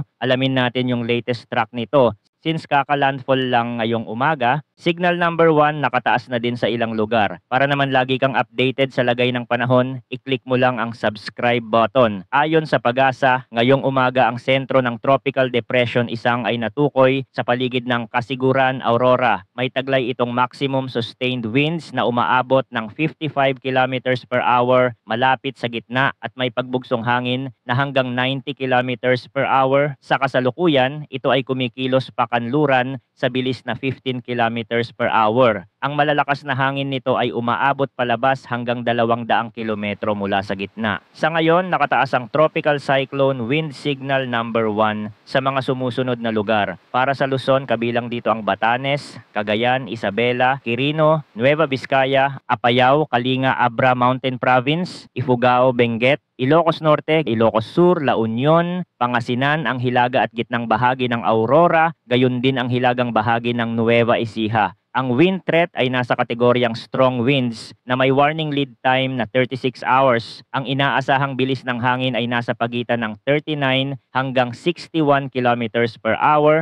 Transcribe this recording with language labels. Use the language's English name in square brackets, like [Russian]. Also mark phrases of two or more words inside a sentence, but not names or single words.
[Filipino] Alamin natin yung [English] latest track [Filipino] nito. Since kaka-landfall lang ngayong umaga, [English] signal number 1 [Filipino] nakataas na din sa ilang lugar. Para naman lagi kang updated sa lagay ng panahon, i-click mo lang ang [English] subscribe button. [Filipino] Ayon sa Pag-asa, ngayong umaga ang sentro ng Tropical Depression Isang ay natukoy sa paligid ng Kasiguran, Aurora. May taglay itong [English] maximum sustained winds [Filipino] na umaabot ng 55 [English] kilometers per hour [Filipino] malapit sa gitna at may pagbugsong hangin na hanggang 90 [English] kilometers per hour. [Filipino] Sa kasalukuyan, ito ay kumikilos pakanluran sa bilis na 15 [English] kilometers per hour. [Filipino] Ang malalakas na hangin nito ay umaabot palabas hanggang 200 kilometro mula sa gitna. Sa ngayon, nakataas ang [English] Tropical Cyclone Wind Signal number 1 [Filipino] sa mga sumusunod na lugar. Para sa Luzon, kabilang dito ang Batanes, Cagayan, Isabela, Quirino, Nueva Vizcaya, Apayao, Kalinga, Abra Mountain Province, Ifugao, Benguet, Ilocos Norte, Ilocos Sur, La Union, Pangasinan, ang hilaga at gitnang bahagi ng Aurora, gayon din ang hilagang bahagi ng Nueva Ecija. Ang [English] wind threat [Filipino] ay nasa kategoryang [English] strong winds [Filipino] na may [English] warning lead time [Filipino] na 36 hours. Ang inaasahang bilis ng hangin ay nasa pagitan ng 39 hanggang 61 [English] kilometers per hour.